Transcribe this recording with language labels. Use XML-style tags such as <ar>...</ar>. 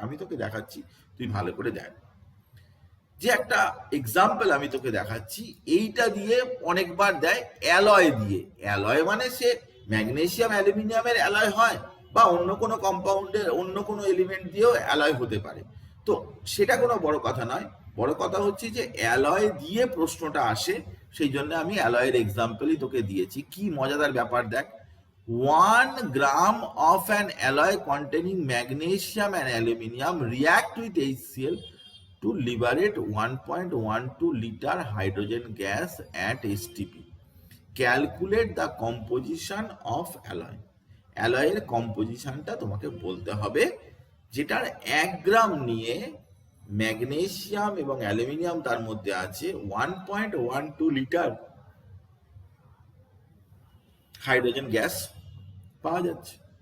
<bn>আমি তোকে দেখাচ্ছি, তুই ভালো করে দেখ। যে একটা এক্সাম্পল আমি তোকে দেখাচ্ছি, এইটা দিয়ে অনেকবার দেয় অ্যালয় দিয়ে। অ্যালয় মানে সে ম্যাগনেসিয়াম অ্যালুমিনিয়ামের অ্যালয় হয়, বা অন্য কোনো কম্পাউন্ডের অন্য কোনো এলিমেন্ট দিয়েও অ্যালয় হতে পারে। তো সেটা কোনো বড় কথা নয়, বড় কথা হচ্ছে যে অ্যালয় দিয়ে প্রশ্নটা আসে, সেই জন্য আমি অ্যালয়ের এক্সাম্পলই তোকে দিয়েছি। কি মজাদার ব্যাপার দেখ,</bn> <en>1 gram of an alloy containing magnesium and aluminium react with HCl to liberate 1.12 liter hydrogen gas at STP. Calculate the composition of alloy.</en> <bn>অ্যালয়ের কম্পোজিশনটা তোমাকে বলতে হবে, যেটার 1 গ্রাম নিয়ে ম্যাগনেসিয়াম এবং অ্যালুমিনিয়াম তার মধ্যে আছে 1.12 লিটার হাইড্রোজেন গ্যাস পাওয়া যাচ্ছে।</bn>